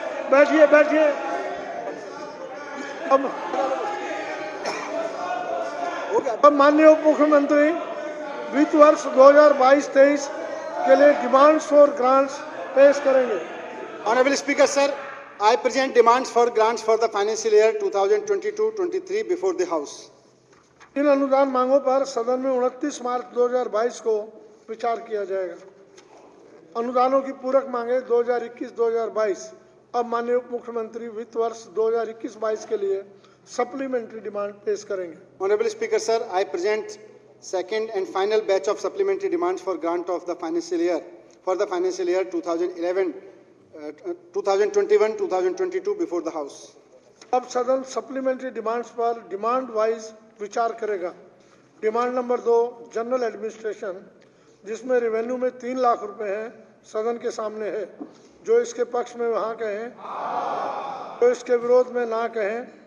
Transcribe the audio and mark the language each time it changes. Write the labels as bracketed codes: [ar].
[hi] बैठिए बैठिए। अब माननीय उप मुख्यमंत्री वित्त वर्ष 2022-23 के लिए डिमांड्स फॉर ग्रांट्स पेश करेंगे। [en] Honorable Speaker, sir, I present demands for grants for the financial year 2022-23 before the House. [hi] इन अनुदान मांगों पर सदन में 29 मार्च 2022 को विचार किया जाएगा। अनुदानों की पूरक मांगे 2021-2022। अब माननीय उप मुख्यमंत्री वित्त वर्ष 2021-22 के लिए सप्लीमेंट्री डिमांड पेश करेंगे। [en] Honorable Speaker, sir, I present second and final batch of supplementary demands for grant of the financial year for the financial year 2021-2022 before the House. [hi] अब सदन सप्लीमेंट्री डिमांड्स पर डिमांड वाइज विचार करेगा। Demand number 2 general administration, जिसमें revenue में 3 लाख रुपए हैं, सदन के सामने है। जो इसके पक्ष में वहाँ कहें, जो इसके विरोध में ना कहें।